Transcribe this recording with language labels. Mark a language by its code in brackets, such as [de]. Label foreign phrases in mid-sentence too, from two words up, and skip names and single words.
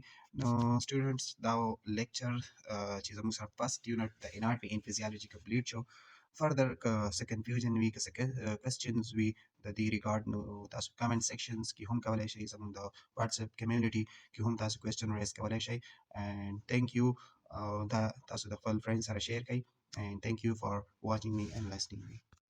[ps] نو سټوډنټس دا لیکچر چې زموږ سره [en] first unit [ps] د [en] anatomy and physiology [ps] کمپلیټ شو. فردر څه کنفیوژن وي که څه کوېسچنز وي د دې ریګارډ نو تاسو [en] comment sections [ps] کې هم کولی شئ زموږ د واتساپ کمیونټي کې هم تاسو [en] question raise [ps] کولی شئ. [en] and thank you [ps] دا تاسو د خپل فرینډ سره شیر کړئ. [en] and thank you for watching me and listening me.